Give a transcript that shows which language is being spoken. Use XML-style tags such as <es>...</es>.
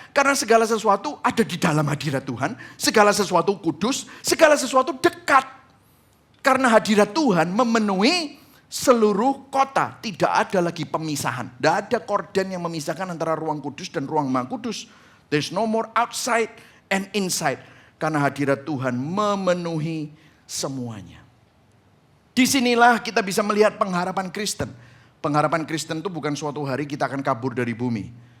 <id>Karena segala sesuatu ada di dalam hadirat Tuhan, segala sesuatu kudus, segala sesuatu dekat. Karena hadirat Tuhan memenuhi seluruh kota. Tidak ada lagi pemisahan. Tidak ada korden yang memisahkan antara ruang kudus dan ruang maha kudus.</id> <en>There's no more outside and inside.</en> <id>Karena hadirat Tuhan memenuhi semuanya. Disinilah kita bisa melihat pengharapan Kristen. Pengharapan Kristen itu bukan suatu hari kita akan kabur dari bumi.</id>